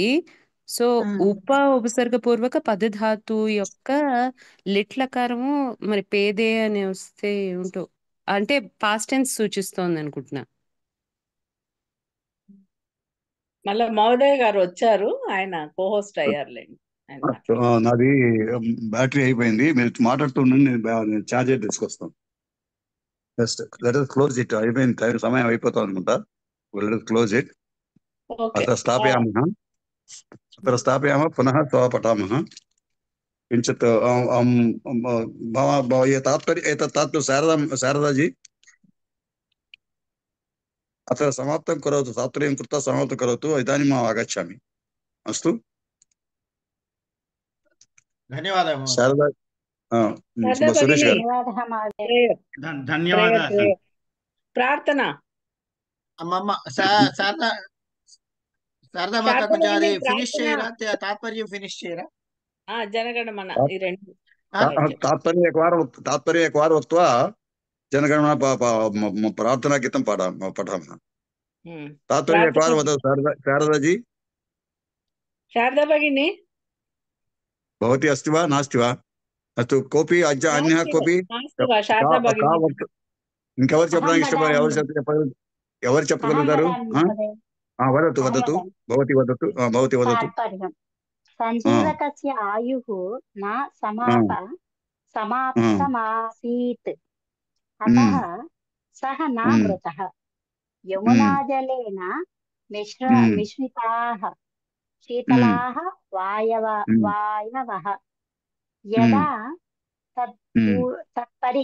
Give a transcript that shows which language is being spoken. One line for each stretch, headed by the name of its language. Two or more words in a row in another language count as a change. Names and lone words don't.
Telugu: సో ఉపసర్గపూర్వక పదధాతువు యొక్క లిట్లకారము మరి పేదే అని వస్తే ఏమిటో, అంటే
English: past tense
Telugu: సూచిస్తోంది అనుకుంటున్నా. మళ్ళా మహోదయ్ గారు వచ్చారు, ఆయన కోహోస్ట్ అయ్యారులేండి. నాది బ్యాటరీ అయిపోయింది, మీరు మాట్లాడుతుండండి, నేను ఛార్జర్ తీసుకొస్తాను.
English: just let us close it.
Telugu: అయిపోయింది, సమయం అయిపోతాం అనుకుంటా.
English: let us close it.
Sanskrit: అത്ര స్థాపయామः పునః పఠామः. किञ्चित् तात्पर्य शारदाजी अत्र समाप्तं करोतु. तात्पर्यं कृत्वा समाप्तं करोतु. इदानीम् आगच्छामि. अस्तु,
Telugu: ధన్యవాదాలు शारदा. सुरेश गारु ధన్యవాదాలు. ప్రార్థన అమ్మమ్మ శారదా మాత కొంచెం అది ఫినిష్ చేయరా, తాత్పర్యం ఫినిష్ చేయరా? జనగణమన ఈ రెండు
Sanskrit: तात्पर्य एकवारं उक्त्वा जनगणमन प्रार्थनागीतं पठामः. तात्पर्य एकवारं वदतु शारदाजी. शारदा भगिनी भवती अस्ति वा नास्ति वा? అస్తు కోపి అన్యः కోపి नास्ति वा शारदा भगिनी
Telugu: ఇంకెవరు చెప్పడానికి
Sanskrit: अहं
Telugu: ఇష్టపడ
Sanskrit: वदामि
Telugu: ఎవరు చెప్పగలుగుతారు?
Sanskrit: महोदय వదతు अहं వదతు वदामि భవతి వదతు భవతి వదతు. तात्पर्यं सञ्जीवकस्य आयुः न समाप्तमासीत् अतः सः न मृतः यमुनाजलेन मिश्रिताः शीतलाः वायवः यदा तत्परि